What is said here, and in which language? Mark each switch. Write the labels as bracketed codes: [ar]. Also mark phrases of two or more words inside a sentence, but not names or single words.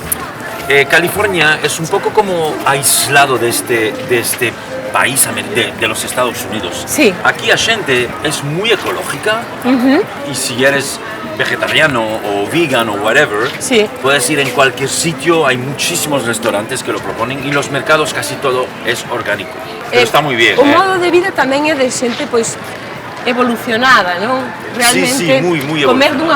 [es] California es un poco como aislado de este país de los Estados Unidos. Sí. Aquí la gente es muy ecológica y si eres vegetariano o vegan o whatever, Sí. puedes ir en cualquier sitio, hay muchísimos restaurantes que lo proponen y los mercados casi todo es orgánico. Pero está muy bien. [gl] O modo de vida tamén é de xente pois evolucionada, non? Realmente [es] Sí, muy comer evolucionada.